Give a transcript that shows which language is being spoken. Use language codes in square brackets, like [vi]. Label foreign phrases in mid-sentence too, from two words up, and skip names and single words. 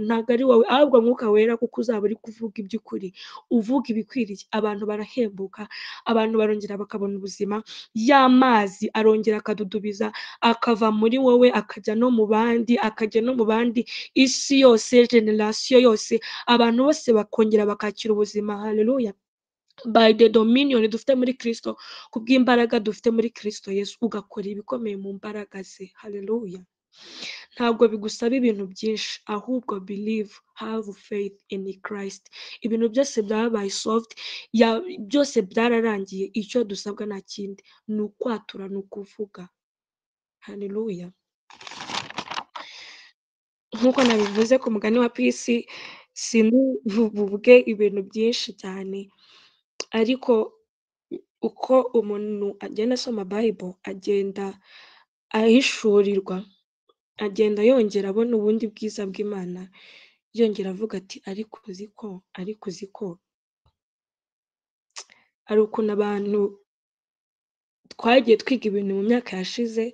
[rw] Ntabwo ari wowe, ahubwo Mwuka Wera, kuko uzaba uri kuvuga iby'ukuri, uvuga ibikwiriye. Abantu barahembuka, abantu barongera bakabona ubuzima, y'amazi arongera akadudubiza, akava muri wowe akajya no mu bandi, akajya no mu bandi, isi yose, generation yose, abantu bose bakongera bakakira ubuzima. Haleluya. [en] By the dominion [rw] dufite muri Kristo, kubw'imbaraga dufite muri Kristo Yesu, ugakora ibikomeye mu mbaraga ze. Haleluya. Ntabwo bigusaba ibintu byinshi, ahubwo [en] believe, have faith in Christ. [rw] Ibintu byose byabaye solved, byose byararangiye. Icyo dusabwa nta kindi, ni ukwatura, ni ukuvuga. Haleluya. Nk'uko nabivuze ku mugani wa Pisi, sinuvuge ibintu byinshi cyane, ariko uko umuntu agenda asoma Bible, agenda ahishurirwa, agenda yongera abona ubundi bwiza bw'Imana, yongera avuga ati ariko uziko ari ukuntu abantu twagiye twiga ibintu mu myaka yashize.